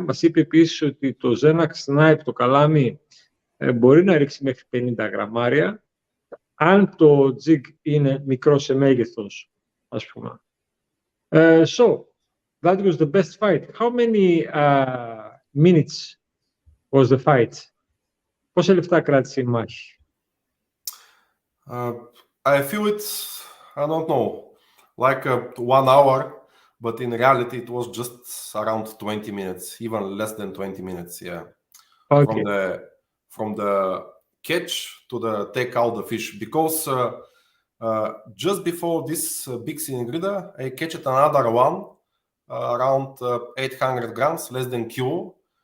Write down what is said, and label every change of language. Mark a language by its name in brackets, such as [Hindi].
[Greek] Μας είπε επίσης ότι το Ziakkas Snipe, το καλάμι, μπορεί να ρίξει μέχρι 50 γραμμάρια, αν το jig είναι μικρό σε μέγεθος, ας πούμε. [English] So, that was the best fight. How many minutes was the fight? [Greek] Πόσα λεπτά κράτησε η μάχη? [English] I feel it's, I don't know, like 1 hour, but in reality it was just around 20 minutes, even less than 20 minutes, yeah. Okay. From the catch to the take out the fish, because just before this big Syningrida, I catched another one around 800 grams, less than kilo.